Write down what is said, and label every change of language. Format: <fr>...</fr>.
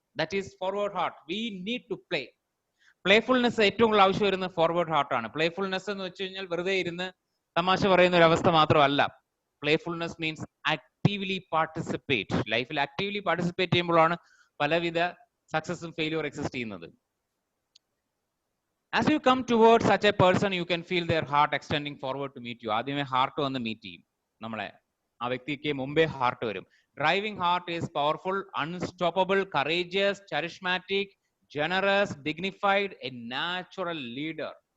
<en>That is forward heart. We need to play.</en> <ml>Playfulness ഏറ്റവും കൂടുതൽ ആവശ്യം വരുന്നത് ഫോർവേഡ് ഹാർട്ടാണ്. പ്ലേഫുൾനെസ് എന്ന് വെച്ച് കഴിഞ്ഞാൽ വെറുതെ ഇരുന്ന് തമാശ പറയുന്ന ഒരു അവസ്ഥ മാത്രമല്ല.</ml> <en>Playfulness means actively participate.</en> <ml>ലൈഫിൽ ആക്റ്റീവ്ലി പാർട്ടിസിപ്പേറ്റ് ചെയ്യുമ്പോഴാണ് പലവിധ സക്സസും ഫെയിലിയർ എക്സിസ്റ്റ് ചെയ്യുന്നത്.</ml> <en>As you come towards such a person, you can feel their heart extending forward to meet you.</en> <ml>ആദ്യമേ ഹാർട്ട് വന്ന് മീറ്റ് ചെയ്യും നമ്മളെ. ആ വ്യക്തിക്ക് മുമ്പേ ഹാർട്ട് വരും.</ml> <en>Driving heart is powerful, unstoppable, courageous, charismatic, generous, dignified, a natural leader.</en>